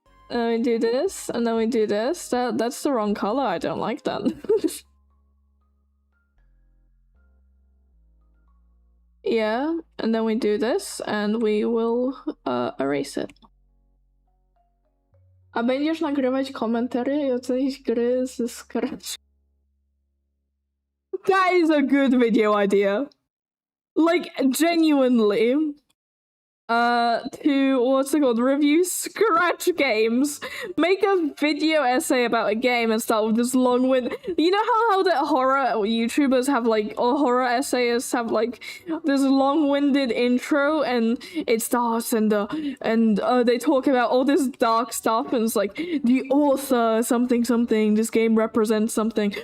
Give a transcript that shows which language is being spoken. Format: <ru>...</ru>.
<en>We do this, and then we do this. That's the wrong color. I don't like that. Yeah, and then we do this, and we will erase it.</en> <pl>A będziesz nagrywać komentary i ocenić gry z Scratch.</pl> <en>That is a good video idea. Like, genuinely. To, what's it called, review Scratch games. Make a video essay about a game and start with this long-winded... You know how the horror YouTubers have, like, or horror essayists have, like, this long-winded intro, and it starts, and they talk about all this dark stuff, and it's like, the author, something, something, this game represents something.</en>